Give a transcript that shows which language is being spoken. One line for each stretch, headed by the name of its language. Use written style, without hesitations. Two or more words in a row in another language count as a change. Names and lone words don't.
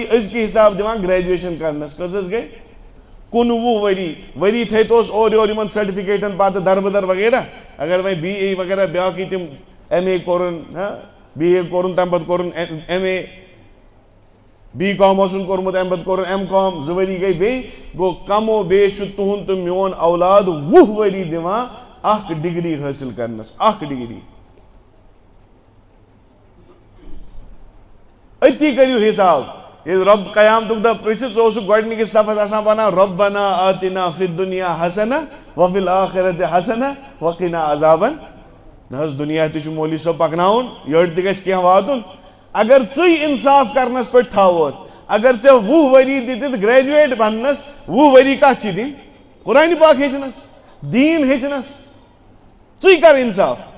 Kashmiri: أزکہِ حساب دِوان گریجویشن کرنس کٔژ حظ گٔے 19 ؤری تھٲیتوس اورٕ یورٕ یِمن سرٹِفکیٹن پتہٕ دربدر وغیرہ اگر وۄنۍ BA وغیرہ بیاکھٕے تِم MA کوٚرُن BA کوٚرُن تمہِ پتہٕ کوٚرُن MA BCom اوسُن کوٚرمُت امہِ پتہٕ کوٚرُن MCom 2 ؤری گٔے بیٚیہِ گوٚو کمو بیش چھُ تُہُنٛد تہٕ میون اولاد 20 ؤری دِوان اکھ ڈگری حٲصِل کرنس اکھ ڈگری أتی کٔرِو حساب ییٚلہِ رۄب قیامتُک دۄہ پرژھِ ژٕ اوسُکھ گۄڈنِکِس صفس آسان ونان
Arabic: رۄبنا آتنا فی الدنیا حسنہ وفی الآخرۃ حسنہ وقنا عذاب
Kashmiri: نہ حظ دُنیا تہِ چھُ مولوی صٲب پکناوُن یٔڑ تہِ گژھِ کینٛہہ واتُن اگر ژٕے انصاف کرنس پٮ۪ٹھ تھاووتھ اگر ژےٚ 20 ؤری دِتِتھ گریجویٹ بننس 20 ؤری کتھ چھِ دِنۍ قرآنہِ پاک ہیٚچھنس دیٖن ہیٚچھنس ژٕے کر انصاف